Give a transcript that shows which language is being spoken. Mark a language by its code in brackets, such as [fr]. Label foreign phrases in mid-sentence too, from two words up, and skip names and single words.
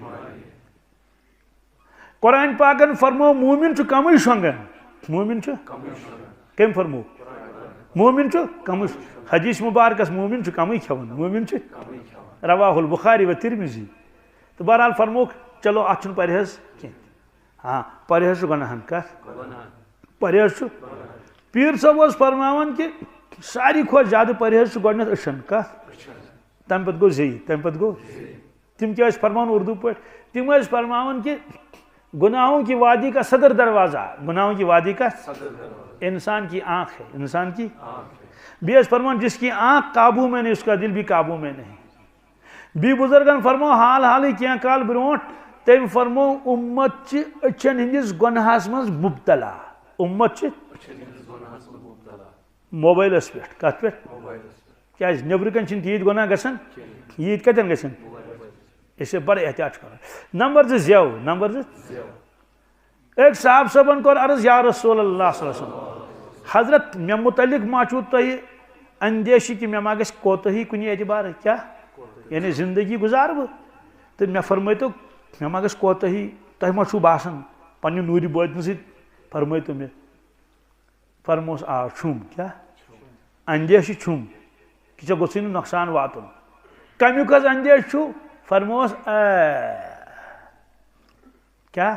[ks] قرآن پاکن فرمو مومن چھُ کمٕے شۄنٛگان مومن چھُ کٔمۍ فرمو مومن چھُ کمٕے حدیث مبارکس مومن چھُ کمٕے کھٮ۪وان مومن چھُ [ar] رواہ البخاری و ترمذی [ks] تو بہرحال فرموکھ چلو اتھ چھُنہٕ پرہیز کینٛہہ ہاں پرہیز چھُ گۄناہن کتھ پرہیز چھُ پیٖر صٲب اوس فرماوان کہ ساروی کھۄتہٕ زیادٕ پرہیز چھُ گۄڈنیتھ أچھن کتھ تمہِ پتہٕ گوٚو زیٚیہِ تمہِ پتہٕ گوٚو تِم کیٛاہ ٲسۍ فرماوان اردو پٲٹھۍ تِم ٲسۍ فرماوان کہ [ur] گناہوں کی وادی کا صدر دروازہ گناہوں کی وادی کا انسان کی آنکھ ہے انسان کی بھی [ks] ٲسۍ فرمان [ur] جس کی آنکھ قابو میں نہیں اس کا دل بھی قابو میں نہیں [ks] بھی بزرگن فرمو حال حالٕے کینٛہہ کال برونٛٹھ تٔمۍ فرمو اُمت چھِ أچھن ہٕنٛدِس گۄنہس منٛز مبتلا اُمت چھِ موبائلس پٮ۪ٹھ کتھ پٮ۪ٹھ کیٛازِ نیٚبرٕ کَنۍ چھِنہٕ تیٖتۍ گۄناہ گژھان ییٖتۍ کتٮ۪ن گژھن اسے بڑٕ احتیاط کران نمبر 2 زٮ۪و نمبر 2 [ur] ایک صاحب [ks] صٲبن کوٚر عرض [ar] یا رسول اللہ صلی اللہ علیہ وسلم [ks] حضرت مےٚ متعلق ما چھُو تۄہہِ اندیشہِ کہِ مےٚ ما گژھِ کوتاہی کُنہِ اعتبار کیٛاہ یعنی زندگی گُزارٕ بہٕ تہٕ مےٚ فرمٲیتو مےٚ ما گژھِ کوتاہی تۄہہِ ما چھُو باسان پننہِ نوٗرِ بٲطنہٕ سۭتۍ فرمٲیتو مےٚ فرموس آ چھُم کیٛاہ اندیشہِ چھُم کہِ ژےٚ گوٚژھُے نہٕ نۄقصان واتُن کمیُک حظ اندیش چھُ فرموس کیا